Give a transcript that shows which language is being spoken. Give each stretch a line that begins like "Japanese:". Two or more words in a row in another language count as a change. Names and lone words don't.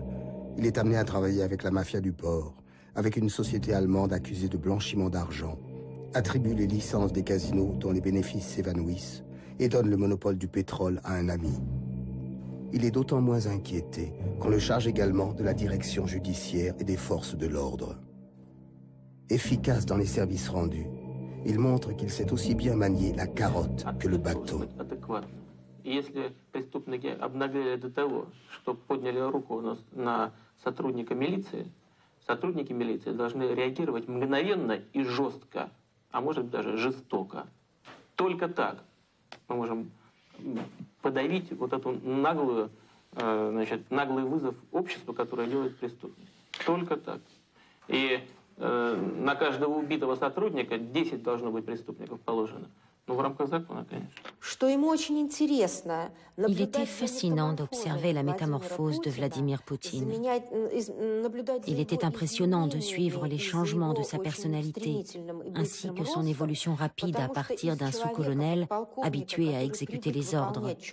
French: Il est amené à travailler avec la mafia du port, avec une société allemande accusée de blanchiment d'argent, attribue les licences des casinos dont les bénéfices s'évanouissent et donne le monopole du pétrole à un ami. Il est d'autant moins inquiété qu'on le charge également de la direction judiciaire et des forces de l'ordre. Efficace dans les services rendus, il montre qu'il sait aussi bien manier la carotte que le bâton.
Russian: Если преступники обнаглели до того, что подняли руку на сотрудника милиции, сотрудники милиции должны реагировать мгновенно и жестко, а может даже жестоко. Только так мы можем подавить вот эту наглый вызов обществу, которое делает преступник. Только так. И на каждого убитого сотрудника 10 должно быть преступников положено.
French: Il était fascinant d'observer la métamorphose de Vladimir Poutine. Il était impressionnant de suivre les changements de sa personnalité, ainsi que son évolution rapide à partir d'un sous-colonel habitué à exécuter les ordres.